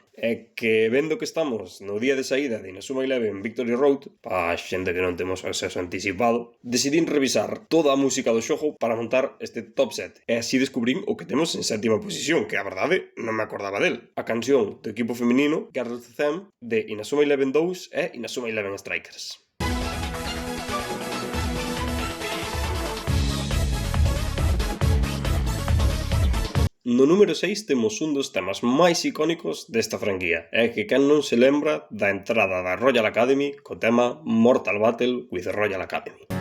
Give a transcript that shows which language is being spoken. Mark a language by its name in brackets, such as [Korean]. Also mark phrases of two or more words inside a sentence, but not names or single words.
[Galician] É que vendo que estamos no día de saída de Inazuma Eleven Victory Road, pa xente que non temos acceso anticipado, decidín revisar toda a música do xogo para montar este top 7. E así descubrín o que temos en sétima posición, que a verdade non me acordaba del. A canción do equipo feminino Girls' Theme de Inazuma Eleven 2 e Inazuma Eleven Strikers. No número 6 temos un dos temas máis icónicos desta franquía, e que quen non se lembra da entrada da Royal Academy co tema Mortal Battle with Royal Academy.